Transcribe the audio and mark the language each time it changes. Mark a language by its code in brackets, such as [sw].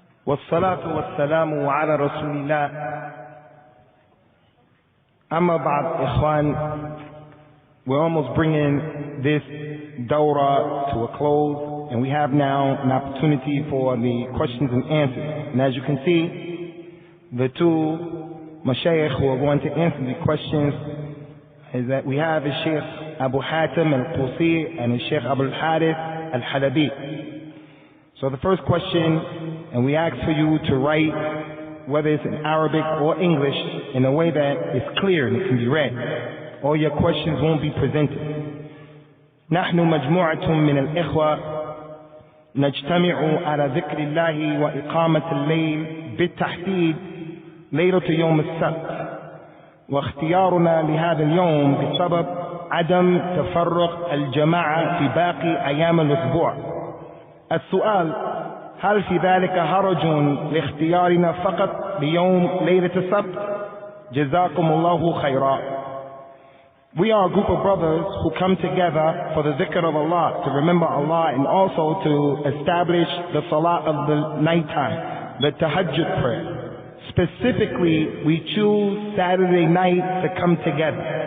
[ar] والصلاة والسلام على رسول الله. [en] Amma ba'd, ikhwan, we're almost bringing this dawrah to a close, and we have now an opportunity for the questions and answers. And as you can see, the two mashayikh who are going to answer the questions is that we have the Sheikh Abu Hatim al-Qusi and the Sheikh al-Halabi. So the first question, and we ask for you to write, whether it's in Arabic or English, in a way that is clear and it can be read. All your questions won't be presented. [ar] نحن مجموعة من الإخوة نجتمع على ذكر الله وإقامة الليل بالتحديد ليلة يوم السبت، واختيارنا لهذا اليوم بسبب عدم تفرق الجماعة في باقي أيام الأسبوع. السؤال: هل في ذلك حرج لاختيارنا فقط ليوم ليلة السبت؟ جزاكم الله خيرا. [en] We are a group of brothers who come together for the dhikr of Allah, to remember Allah, and also to establish the salah of the nighttime, the tahajjud prayer. Specifically, we choose Saturday night to come together.